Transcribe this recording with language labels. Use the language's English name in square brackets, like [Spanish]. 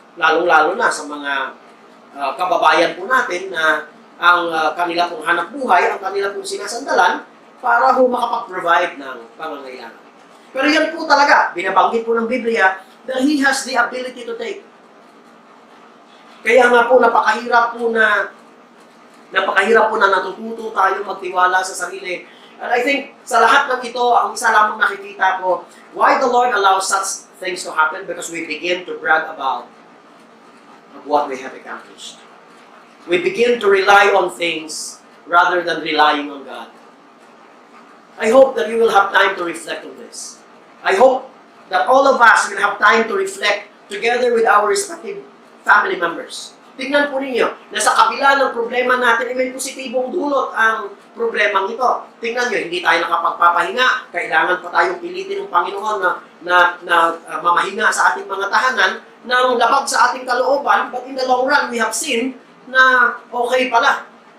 [Filipino] Lalong-lalo na sa mga kababayan po natin na ang kanila pong hanap buhay, ang kanila pong sinasandalan para makapag-provide ng pangangailangan. Pero yan po talaga, binabanggit po ng Biblia [English] that He has the ability to take. [Filipino] Kaya nga po, napakahirap po na natututo tayo magtiwala sa sarili. [English] And I think [Filipino] sa lahat ng ito, ang isa lamang nakikita ko, [English] why the Lord allows such things to happen? Because we begin to brag about what we have accomplished. We begin to rely on things rather than relying on God. I hope that you will have time to reflect on this. I hope that all of us will have time to reflect together with our respective family members. [Filipino] Tingnan po ninyo, na sa kabila ng problema natin, may positibong dulot ang problemang ito. Tingnan nyo, hindi tayo nakapagpapahinga, kailangan pa tayong pilitin ng Panginoon na mamahinga sa ating mga tahanan, ng labag sa ating kalooban, [English] but in the long run, we have seen [Filipino] na okay pala.